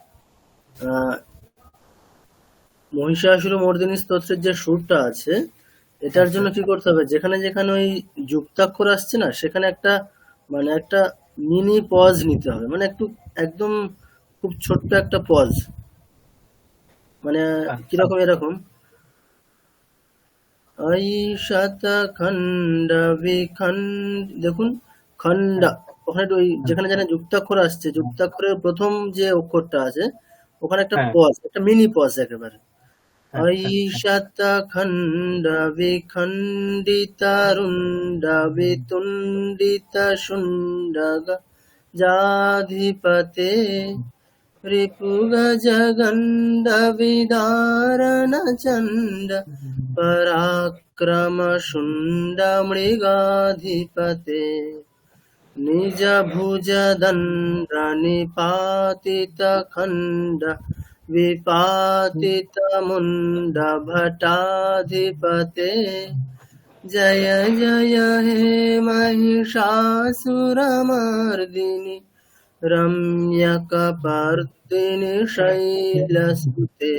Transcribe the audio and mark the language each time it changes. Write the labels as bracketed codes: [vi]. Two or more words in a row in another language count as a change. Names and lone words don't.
[bn] মহিষাসুর মর্দিনী স্তোত্রের যে সুরটা আছে, এটার জন্য কি করতে হবে, যেখানে যেখানে ওই যুক্তাক্ষর আসছে না, সেখানে একটা [en] mini pause [bn] নিতে হবে, মানে একদম খুব ছোট্ট একটা পজ, মানে কিরকম, এরকম [sa] ঐশত খণ্ড বিখণ্ড, [bn] দেখুন খণ্ড, ওখানে ওই যেখানে যেখানে যুক্তাক্ষর আসছে, যুক্তাক্ষরের প্রথম যে অক্ষরটা আছে ওখানে একটা হ্যাঁ পজ, একটা [en] mini pause [bn] একেবারে। হ্যাঁ [sa] ঐশত খণ্ড বিখণ্ডিত রুণ্ড বিতুণ্ডিত শুণ্ড জাধিপতে রিপুগজগণ্ড বিদারণ চণ্ড পরাক্রম শুণ্ড মৃগাধিপতে নিজ ভুজ দণ্ড নিপাতিত খণ্ড विपातित मुंड भटाधिपते जय जय हे महिषासुरमर्दिनि रम्यकपर्दिनि शैलसुते।